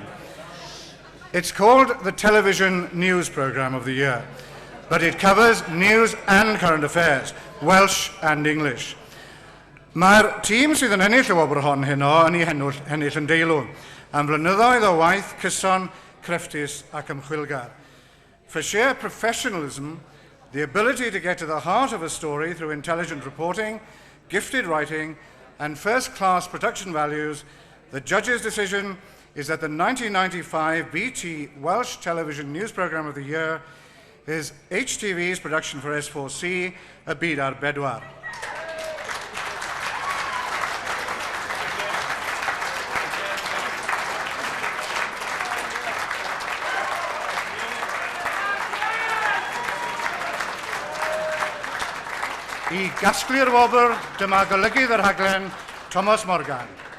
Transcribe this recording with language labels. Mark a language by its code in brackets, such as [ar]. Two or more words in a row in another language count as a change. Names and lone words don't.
[en] It's called the Television News Programme of the Year, but it covers news and current affairs, Welsh and English. [cy] Mae'r tîm sydd yn ennill y wobr hon heno yn ei ennill yn deilwng, am flynyddoedd o waith cyson, crefftus ac ymchwilgar. [en] For sheer professionalism, the ability to get to the heart of a story through intelligent reporting, gifted writing, and first-class production values, the judge's decision is that the 1995 BT Welsh Television News Programme of the Year is HTV's production for S4C, Y Byd ar Bedwar. [cy] I gasglu'r wobr, dyma golygydd yr rhaglen, Thomas Morgan.